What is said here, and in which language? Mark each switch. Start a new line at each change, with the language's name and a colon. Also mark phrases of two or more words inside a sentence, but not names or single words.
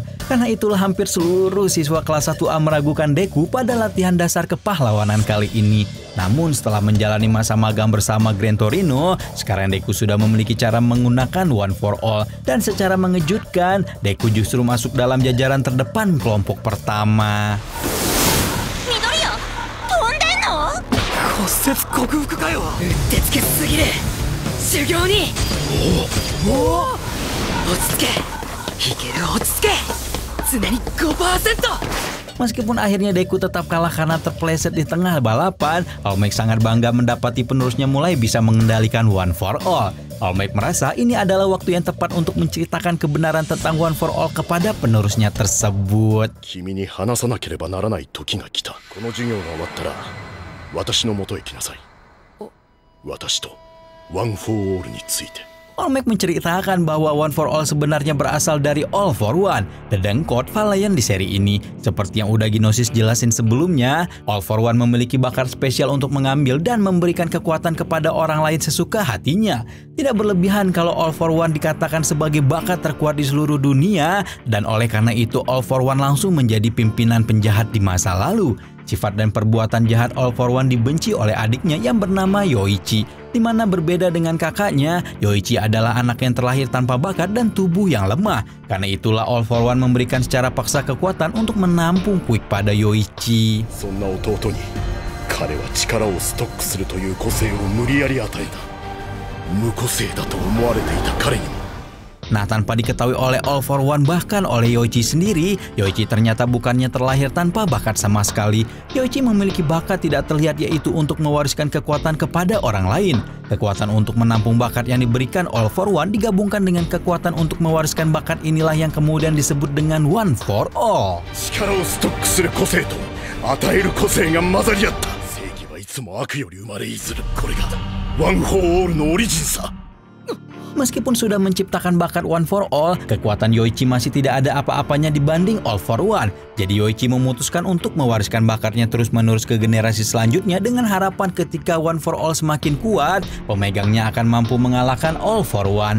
Indonesian: Karena itulah hampir seluruh siswa kelas 1A meragukan Deku pada latihan dasar kepahlawanan kali ini. Namun setelah menjalani masa magang bersama Gran Torino, sekarang Deku sudah memiliki cara menggunakan One for All. Dan secara mengejutkan, Deku justru masuk dalam jajaran terdepan kelompok pertama.
Japanese: Midoriya, 飛んでの? 骨折克服かよ。うってつけすぎる。修行に。おお。落ち着け。いける落ち着け。常に 5%。
Indonesian: Meskipun akhirnya Deku tetap kalah karena terpeleset di tengah balapan, All Might sangat bangga mendapati penerusnya mulai bisa mengendalikan One for All. All Might merasa ini adalah waktu yang tepat untuk menceritakan kebenaran tentang One for All kepada penerusnya tersebut.
Japanese: 君に話さなければならない時が来た。この授業が終わったら、私の元へ来なさい。私と One for All について。
Indonesian: All Might menceritakan bahwa One for All sebenarnya berasal dari All for One, dedengkot Valiant di seri ini. Seperti yang udah Gnosis jelasin sebelumnya, All for One memiliki bakat spesial untuk mengambil dan memberikan kekuatan kepada orang lain sesuka hatinya. Tidak berlebihan kalau All for One dikatakan sebagai bakat terkuat di seluruh dunia, dan oleh karena itu All for One langsung menjadi pimpinan penjahat di masa lalu. Sifat dan perbuatan jahat All for One dibenci oleh adiknya yang bernama Yoichi. Di mana berbeda dengan kakaknya, Yoichi adalah anak yang terlahir tanpa bakat dan tubuh yang lemah. Karena itulah All for One memberikan secara paksa kekuatan untuk menampung Quick pada Yoichi.
Japanese: そんな弟に彼は力をストックするという個性を無理やり与えた。無個性だと思われていた彼にも。
Indonesian: Nah, tanpa diketahui oleh All for One bahkan oleh Yoichi sendiri, Yoichi ternyata bukannya terlahir tanpa bakat sama sekali. Yoichi memiliki bakat tidak terlihat, yaitu untuk mewariskan kekuatan kepada orang lain. Kekuatan untuk menampung bakat yang diberikan All for One digabungkan dengan kekuatan untuk mewariskan bakat inilah yang kemudian disebut dengan One for All.
Japanese: 力をストックする個性と与える個性が混ざり合った。正義はいつも悪より生まれいずる。これが One for All のオリジンさ。
Indonesian: Meskipun sudah menciptakan bakat One for All, kekuatan Yoichi masih tidak ada apa-apanya dibanding All for One. Jadi Yoichi memutuskan untuk mewariskan bakatnya terus-menerus ke generasi selanjutnya dengan harapan ketika One for All semakin kuat, pemegangnya akan mampu mengalahkan All for One.